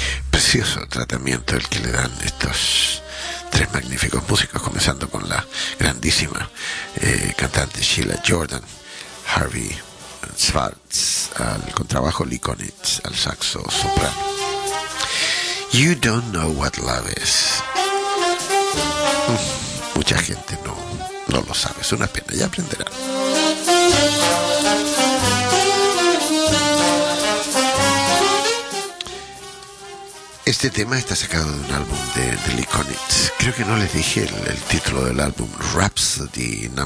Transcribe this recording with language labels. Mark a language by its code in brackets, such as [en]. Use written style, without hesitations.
[es] precioso tratamiento el que le dan estos tres magníficos músicos, comenzando con la grandísima cantante Sheila Jordan, Harvey Schwartz al contrabajo, Lee Konitz al saxo soprano. [en] You don't know what love is. [es] Mucha gente no lo sabe, es una pena, ya aprenderán. Este tema está sacado de un álbum de Lee Konitz. Creo que no les dije el título del álbum, Rhapsody No.